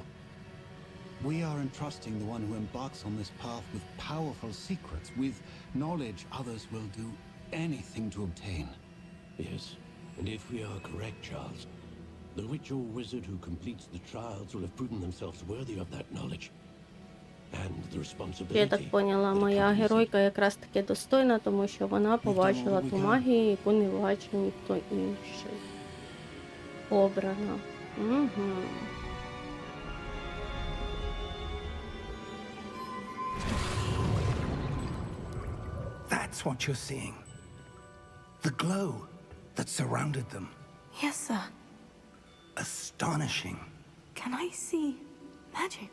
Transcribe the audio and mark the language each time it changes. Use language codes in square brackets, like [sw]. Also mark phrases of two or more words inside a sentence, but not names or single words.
[en] We are entrusting the one who embarks on this path with powerful secrets, with knowledge others will do anything to obtain. Yes, and if we are correct, Charles, the witch or wizard who completes the trials will have proven themselves worthy of that knowledge. And the responsibility... [uk] Я так поняла, моя геройка якраз таки достойна, тому що вона побачила ту магію, яку не бачив ніхто інший. Обрана. Угу. [en] That's what you're seeing. The glow that surrounded them. Yes, sir. Astonishing. Can I see magic?